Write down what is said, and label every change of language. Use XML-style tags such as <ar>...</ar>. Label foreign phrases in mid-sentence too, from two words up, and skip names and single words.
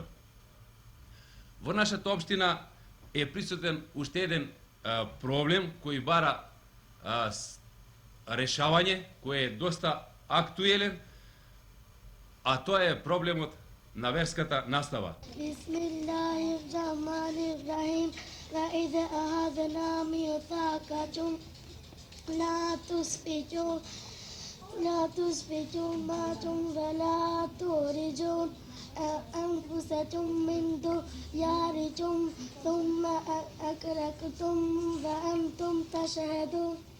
<mk>Во нашата општина е присутен уште еден проблем кој бара решавање, кој е доста актуелен, а тоа е проблемот на верската настава.</mk> <ar>Bismillahirrahmanirrahim. وإذا أخذنا ميثاقكم لا تسفكوا ماءكم ولا تخرجون أنفسكم من دياركم ثم أقررتم وأنتم تشهدون.</ar>